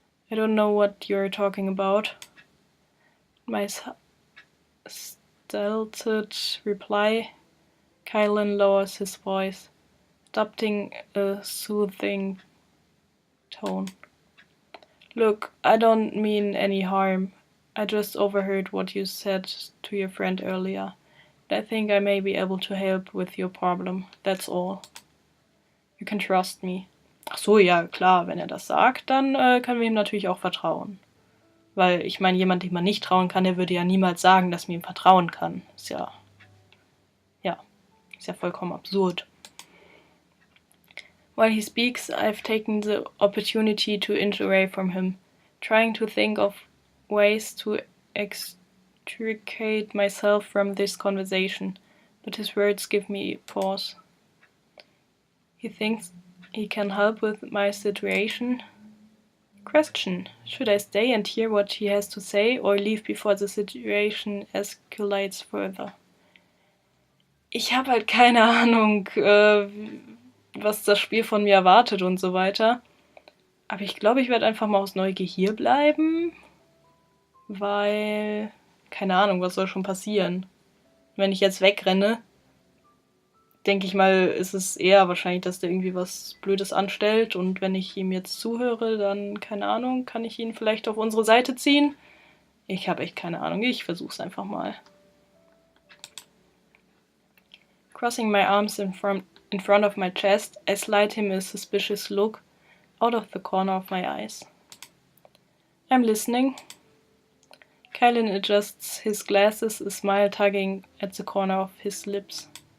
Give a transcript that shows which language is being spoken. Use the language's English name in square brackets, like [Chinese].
[English] I don't know what you're talking about. My stilted reply, Kylan lowers his voice, adopting a soothing tone. Look, I don't mean any harm. I just overheard what you said to your friend earlier. I think I may be able to help with your problem. That's all. You can trust me. [German] Ach so, ja, klar, wenn er das sagt, dann können wir ihm natürlich auch vertrauen. Weil, ich meine, jemand, dem man nicht trauen kann, der würde ja niemals sagen, dass man ihm vertrauen kann. Ist ja vollkommen absurd. [English] While he speaks, I've taken the opportunity to inch away from him, trying to think of ways to extricate myself from this conversation, but his words give me pause. He thinks he can help with my situation? Question: should I stay and hear what he has to say or leave before the situation escalates further? [German] Ich habe halt keine Ahnung, was das Spiel von mir erwartet und so weiter. Aber ich glaube, ich werde einfach mal aus Neugier hier bleiben, weil, keine Ahnung, was soll schon passieren? Wenn ich jetzt wegrenne, denke ich mal, ist es eher wahrscheinlich, dass der irgendwie was Blödes anstellt und wenn ich ihm jetzt zuhöre, dann, keine Ahnung, kann ich ihn vielleicht auf unsere Seite ziehen? Ich habe echt keine Ahnung, ich versuch's einfach mal. [English] Crossing my arms in front of my chest, I slide him a suspicious look out of the corner of my eyes. I'm listening. Kylan adjusts his glasses, a smile tugging at the corner of his lips.